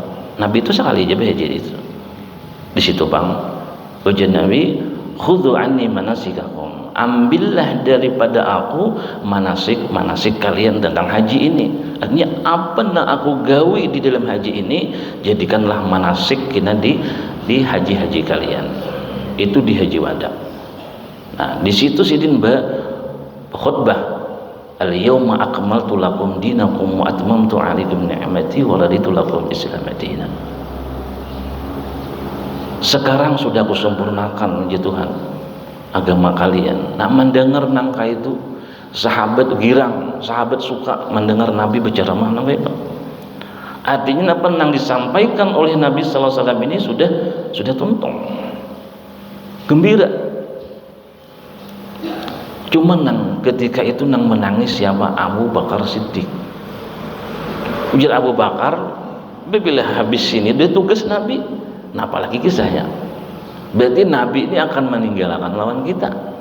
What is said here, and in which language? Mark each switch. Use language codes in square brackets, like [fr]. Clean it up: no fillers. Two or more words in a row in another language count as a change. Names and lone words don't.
[id] Nabi itu sekali aja haji itu. Di situ Bang, ujian Nabi, [ar] خذوا عني مناسككم. [id] Ambillah daripada aku manasik kalian tentang haji ini. Artinya apa yang aku gawi di dalam haji ini, jadikanlah manasik kina di haji-haji kalian. Itu di haji wada. Nah, di situ Sidin khutbah, [ar] اليوم أكملت لكم دينكم وأتممت عليكم نعمتي ورضيت لكم الإسلام دينا. [id] Sekarang sudah aku sempurnakan ya Tuhan agama kalian. Nah mendengar nangka itu sahabat girang, sahabat suka mendengar Nabi bicara mana itu. Artinya apa yang disampaikan oleh Nabi [ar] صلى الله عليه وسلم [id] ini sudah tuntung, gembira. Cuma ketika itu menangis siapa? Abu Bakar Siddiq. Ujar Abu Bakar, bila habis ini dia tugas Nabi, nah apalagi kisahnya, berarti Nabi ini akan meninggalkan lawan kita.